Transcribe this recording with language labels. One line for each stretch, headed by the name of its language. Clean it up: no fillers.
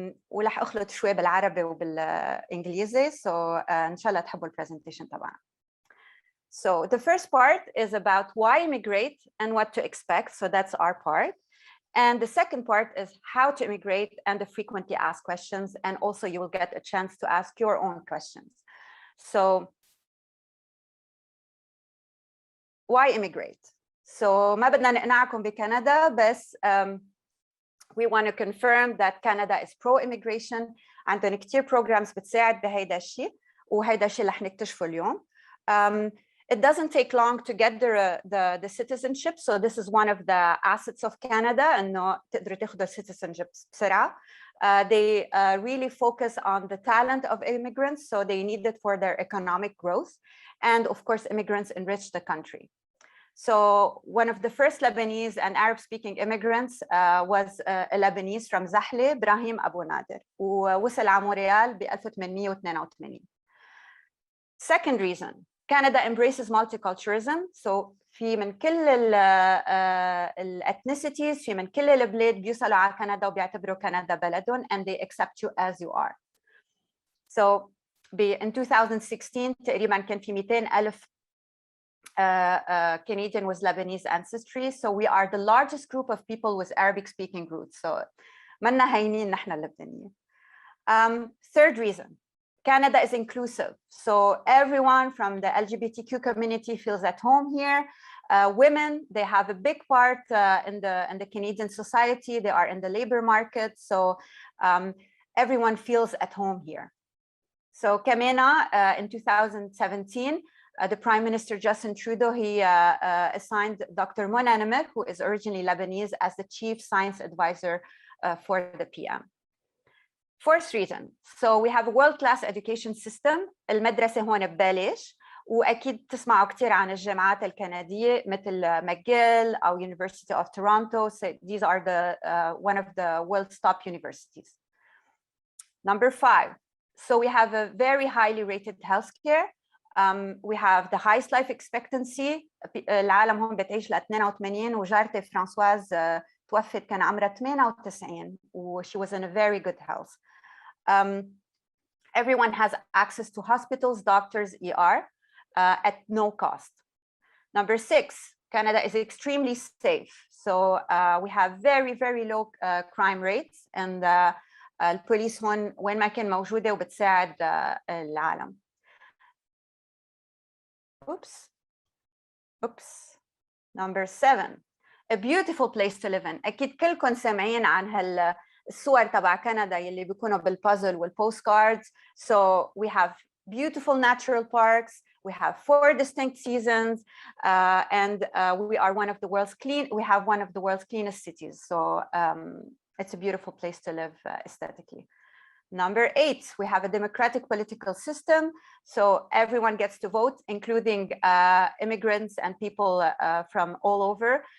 Arabic: ولح أخلط شوي بالعربي وبالإنجليزي so إن شاء الله تحبوا البرزنتيشن تبعنا.
English: So the first part is about why immigrate and what to expect, so that's our part. And the second part is how to immigrate and the frequently asked questions, and also you will get a chance to ask your own questions. So why immigrate? So
Arabic: ما بدنا نقنعكم بكندا بس
English: we want to confirm that Canada is pro-immigration.
Arabic: عندهم كتير programs بتساعد بهيدا الشيء وهيدا الشيء رح نكتشفه اليوم.
English: It doesn't take long to get the citizenship. So this is one of the assets of Canada
Arabic: إنه تقدروا تاخدوا citizenship بسرعة.
English: They really focus on the talent of immigrants. So they need it for their economic growth. And of course, immigrants enrich the country. So one of the first Lebanese and Arab-speaking immigrants was a Lebanese from Zahle, Ibrahim Abu Nader,
Arabic: ووصل على مونريال ب 1882.
English: Second reason, Canada embraces multiculturalism.
Arabic: So في من كل الethnicities، في من كل البلاد بيوصلوا على كندا وبيعتبروا كندا بلدهم
English: and they accept you as you are. So in 2016
Arabic: تقريبا كان في
English: 200,000 Canadian with Lebanese ancestry. So we are the largest group of people with Arabic speaking roots.
Arabic: So منا هينين نحن اللبنانيين.
English: Third reason, Canada is inclusive. So everyone from the LGBTQ community feels at home here. Women, they have a big part in the Canadian society. They are in the labor market. So everyone feels at home here. So Kamena, in 2017, the Prime Minister Justin Trudeau, he assigned Dr. Mona Namir, who is originally Lebanese, as the Chief Science Advisor for the PM. Fourth reason, so we have a world-class education system.
Arabic: المدرسة هون ببلاش، وأكيد تسمعوا كثير عن الجامعات الكندية مثل McGill أو University of Toronto.
English: So these are the one of the world's top universities. Number 5, so we have a very highly rated healthcare. We have the highest life expectancy.
Arabic: العالم هون بتعيش ل 82 وجارتي فرانسواز توفت كان عمرها 98 و
English: she was in a very good health. Everyone has access to hospitals, doctors, ER at no cost. Number 6, Canada is extremely safe. So we have very, very low crime rates, and
Arabic: البوليس هون وين ما كان موجودة وبتساعد العالم.
English: Oops. Number 7, a beautiful place to live in.
Arabic: أكيد كلكم سامعين عن الصور تبع كندا يلي بيكونوا بالبازل والبوستكاردز.
English: So we have beautiful natural parks. We have 4 distinct seasons, and we are one of the world's cleanest cities. So it's a beautiful place to live aesthetically. Number 8, we have a democratic political system. So everyone gets to vote, including immigrants and people from all over.